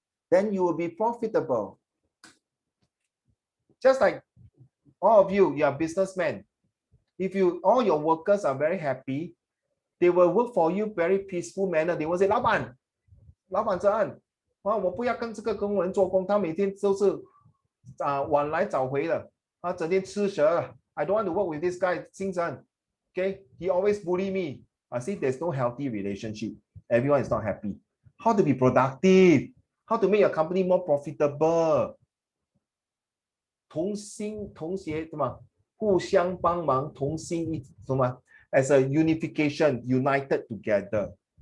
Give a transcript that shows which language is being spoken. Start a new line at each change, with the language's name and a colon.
English: Then you will be profitable. Just like all of you, you are businessmen. If all your workers are very happy, they will work for you very peaceful manner. They will say,
Chinese: 老板这案，我不要跟这个工人做工，他每天都是晚来早回的，他整天吃蛇了。
English: I don't want to work with this guy, 星辰. Okay, he always bully me. I see there's no healthy relationship. Everyone is not happy. How to be productive? How to make your company more profitable?
Chinese: 同心同协，什么？互相帮忙，同心一什么 ？
English: As a unification, united together.